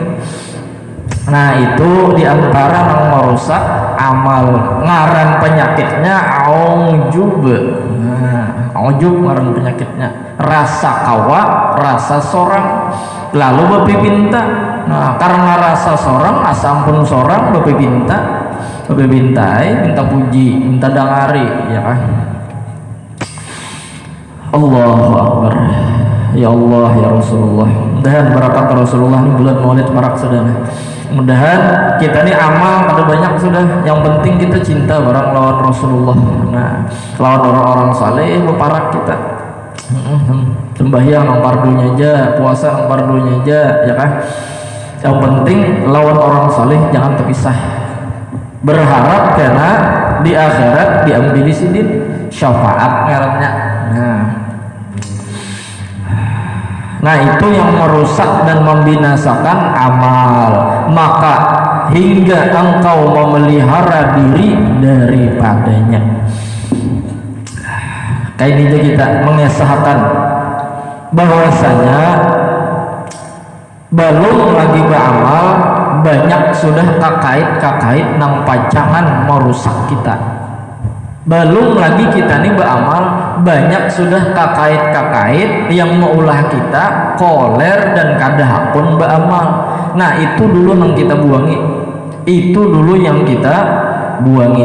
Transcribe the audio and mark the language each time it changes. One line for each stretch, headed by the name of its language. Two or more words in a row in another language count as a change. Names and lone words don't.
Banjar: Nah itu diantara yang merusak amal, ngaran penyakitnya aujub. Nah aujub ngaran penyakitnya rasa kawa, rasa sorang, lalu bapak pinta. Nah karena rasa sorang, asampun sorang bapak pintai, minta puji, minta dangari, ya kan?
Arabic: Allahu Akbar. Ya Allah ya Rasulullah.
Banjar: Dan barakat Rasulullah ini bulan Maulid marak sedana. Mudahan kita nih amal ada banyak sudah, yang penting kita cinta barang lawan Rasulullah. Nah, lawan orang-orang saleh beparak kita. Sembahyang nang pardunya aja, puasa nang pardunya aja, ya kan? Yang penting lawan orang saleh jangan terpisah. Berharap karena di akhirat diambil sidin syafaat ngarannya. Nah itu yang merusak dan membinasakan amal. Maka hingga engkau memelihara diri daripadanya. Kayak ini kita mengesahkan bahwasanya belum lagi beramal banyak sudah kakait nang pacangan merusak kita. Belum lagi kita nih beramal banyak sudah kakait yang meulah kita koler dan kadah pun beramal. Nah itu dulu yang kita buangi, itu dulu yang kita buangi.